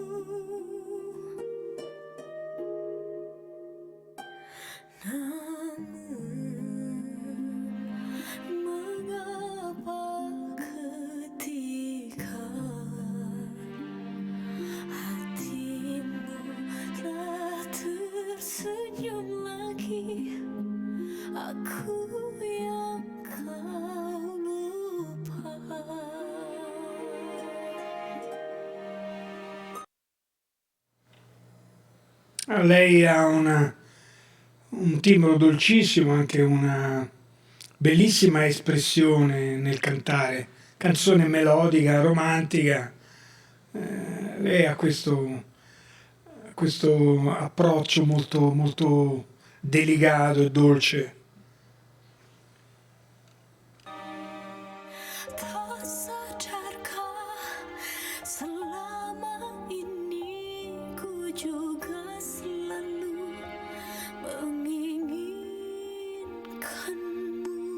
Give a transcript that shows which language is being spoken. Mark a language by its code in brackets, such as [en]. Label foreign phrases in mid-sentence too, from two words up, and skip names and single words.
[id] Namun mengapa ketika hatimu telah tersenyum lagi, aku yang kau lupa. [it] Lei ha un timbro dolcissimo, anche una bellissima espressione nel cantare, canzone melodica, romantica. Lei ha questo approccio molto, molto delicato e dolce. [id] Tak sadarkah selama ini ku juga selalu menginginkanmu.